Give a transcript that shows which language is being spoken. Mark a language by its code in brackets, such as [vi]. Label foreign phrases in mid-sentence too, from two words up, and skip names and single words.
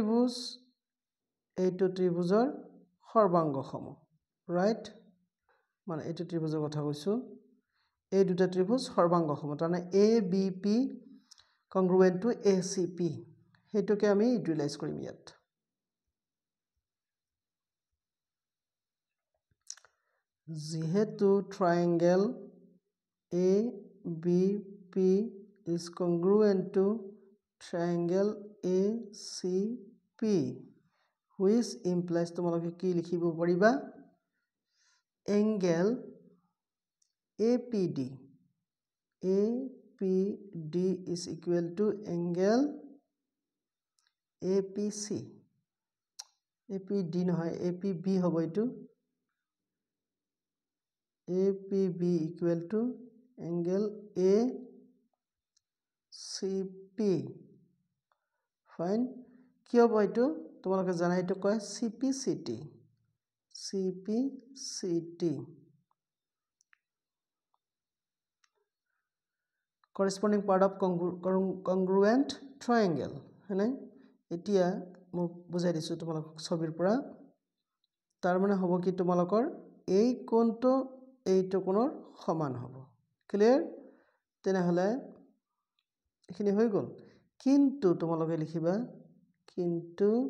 [as] ত্ৰিভুজৰ সৰ্বাংগ সম ৰাইট মানে এইটো ত্ৰিভুজৰ কথা কৈছো এই দুটা ত্ৰিভুজ সৰ্বাংগ সম তাৰমানে [en] ABP congruent to ACP [as] হেতুকে আমি ইউটিলাইজ কৰিম ইয়াত যিহেতু triangle [en] ABP is congruent to triangle ACP, which implies [as] তোমালোকে কি লিখিব পাৰিবা [en] angle APD is equal to angle APC APD [as] নহয় APB হ'ব এইটো [en] APB equal to angle ACP [as] fine কি হ'ব এইটো তোমালোকে জানা এইটো কয় CPCT corresponding [en] part of congruent triangle [as] হয়নে এতিয়া মই বুজাই দিছো তোমালোকক ছবিৰ পৰা তাৰ মানে হ'ব কি তোমালোকৰ এই কোণটো এইটো কোণৰ সমান হ'ব ক্লিয়াৰ তেনেহলে এখিনি হৈ গল কিন্তু তোমালোকে লিখিবা কিন্তু